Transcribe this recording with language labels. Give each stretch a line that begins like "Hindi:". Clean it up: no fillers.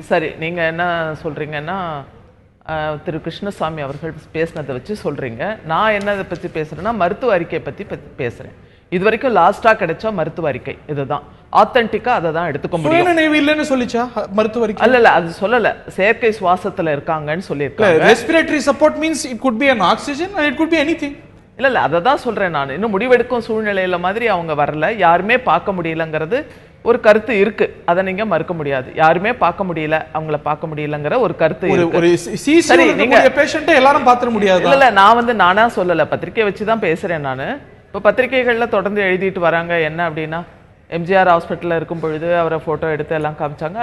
Tamil: சரி, நீங்க என்ன சொல்றீங்கன்னா திரு கிருஷ்ணசாமி அவர்கள் பேசினதை வச்சு சொல்றீங்க. நான் என்னதை பத்தி பேசுறேன்னா மருத்துவ அறிக்கை பத்தி பேசுறேன். இது வரைக்கும் லாஸ்டா கிடைச்ச மருத்துவ அறிக்கை இதுதான் ஆத்தென்டிக்கா, அதை தான் எடுத்துக்க முடியும். நினைவு இல்லைன்னு சொல்லிச்சா மருத்துவ அறிக்கை? இல்ல அது சொல்லல, செயற்கை சுவாசத்துல இருக்காங்கன்னு சொல்லியிருக்காங்க.
English: Respiratory support means it could be an oxygen and it could be anything.
Tamil: இல்ல அதை தான் சொல்றேன் நான். இன்னும் முடிவெடுக்கும் சூழ்நிலையில மாதிரி அவங்க வரல, யாருமே பார்க்க முடியலங்கிறது ஒரு கருத்து இருக்கு. அதை நீங்க மறுக்க முடியாது. யாருமே பார்க்க முடியல, அவங்கள பார்க்க முடியலங்கிற ஒரு கருத்து இருக்கு. பேஷண்ட்டை எல்லாரும் பார்த்துட முடியாது. இல்ல நான் நானா சொல்லல, பத்திரிகை வச்சுதான் பேசுறேன் நானு. இப்ப பத்திரிகைகள்ல தொடர்ந்து எழுதிட்டு வராங்க என்ன அப்படின்னா, எம்ஜிஆர் ஹாஸ்பிட்டல்ல இருக்கும் பொழுது அவரை போட்டோ எடுத்து எல்லாம் காமிச்சாங்க.